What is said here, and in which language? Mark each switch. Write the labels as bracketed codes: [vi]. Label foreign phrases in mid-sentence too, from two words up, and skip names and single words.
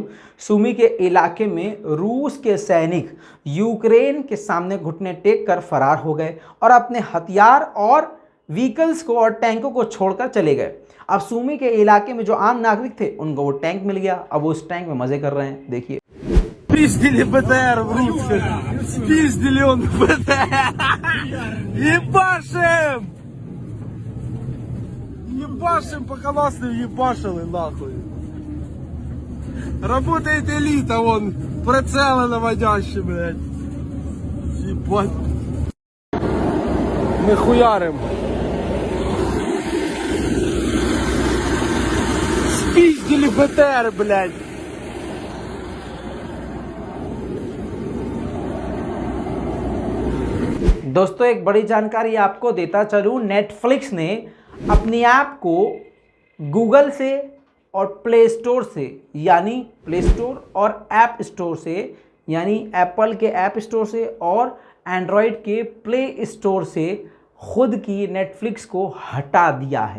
[hi] सुमी के इलाके में रूस के सैनिक यूक्रेन के सामने घुटने टेक कर फरार हो गए और अपने हथियार और व्हीकल्स को और टैंकों को छोड़कर चले गए। अब सुमी के इलाके में जो आम नागरिक थे उनको वो टैंक मिल गया, अब वो उस टैंक में मजे कर रहे हैं। देखिए, [ru] Спиздили БТР в русских. Спиздили он БТР. Ебашим! Ебашим, пока нас не ебашили, нахуй. Работает элита, вон, прицелы наводящие, блядь. Ебать. Мы хуярим. Спиздили БТР, блядь. [hi] दोस्तों एक बड़ी जानकारी आपको देता चलूं, नेटफ्लिक्स ने अपनी ऐप को गूगल से और प्ले स्टोर से, यानी प्ले स्टोर और ऐप स्टोर से, यानी एप्पल के ऐप स्टोर से और एंड्रॉयड के प्ले स्टोर से खुद की नेटफ्लिक्स को हटा दिया है।